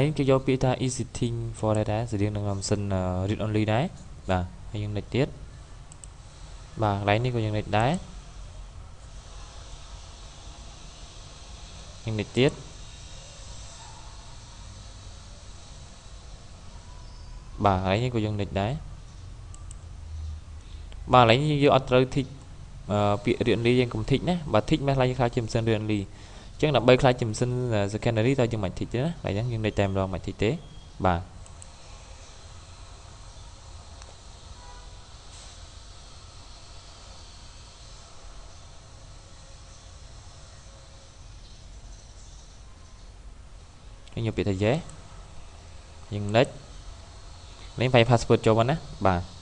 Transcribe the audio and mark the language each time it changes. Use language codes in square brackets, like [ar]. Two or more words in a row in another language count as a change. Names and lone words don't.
[km] យើងគេយកពាក្យថា [en] exiting for data [km] ស្តៀងនឹងម៉ាស៊ីន [en] read only [km] ដែរបាទហើយយើង next ទៀតបាទកន្លែងនេះក៏យើង next ដែរ យើង next ទៀតបាទកន្លែងនេះក៏យើង next ដែរបាទកន្លែងនេះយើងអត់ត្រូវ tick ពាក្យ [en] read only [km] យើងកុំ tick ណាបាទ tick មិនខ្លាចខ្លាចជាម៉ាស៊ីន [en] read only [km] ចឹងដើម្បីខ្លាចជាម៉ាស៊ីន secondary តើយើងមិន tick ទេណាហើយយើង next តែម្ដងមិន tick ទេបាទ យើងយកពាក្យថា yes យើង next លេង password ចូលមកណាបាទ